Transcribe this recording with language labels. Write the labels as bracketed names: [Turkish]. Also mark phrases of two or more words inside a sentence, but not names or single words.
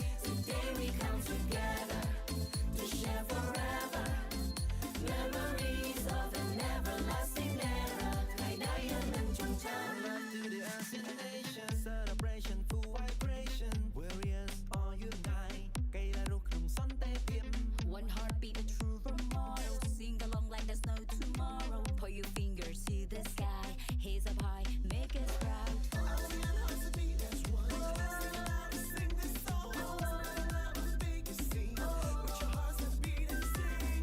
[English] Today we come together to share forever memories of an everlasting era. Love to the ASEAN nation, celebration full vibration. Warriors all unite. [Khmer] កៃឡារស់ក្នុងសន្តិភាព [English] One heartbeat, a true role model. Sing along like there's no tomorrow. Point your fingers to the sky. Heads up high, make us proud. ASEAN hearts to beat as one. Sing aloud and sing this song. Spread love with the biggest sing. With your hearts that beat and sing.